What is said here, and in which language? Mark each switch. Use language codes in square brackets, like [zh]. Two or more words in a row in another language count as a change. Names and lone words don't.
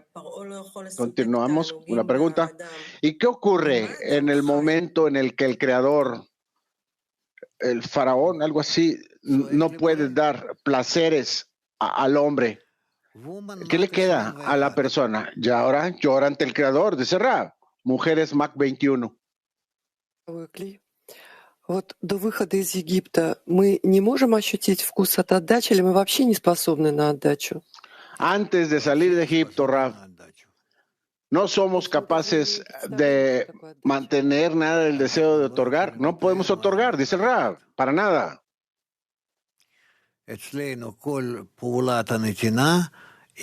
[es] Continuamos con la pregunta. ¿Y qué ocurre en el momento en el que el Creador, el faraón, algo así, no puede dar placeres al hombre? ¿Qué le queda a la persona? Y ahora llora ante el Creador, dice Rab. Mujeres Mac 21. [ru] Вот до выхода из Египта мы не можем ощутить вкус от отдачи, или мы вообще не способны на отдачу? [es] Antes de salir de Egipto, Rab, no somos capaces de mantener nada del deseo de otorgar. No podemos otorgar, dice Rab, para nada.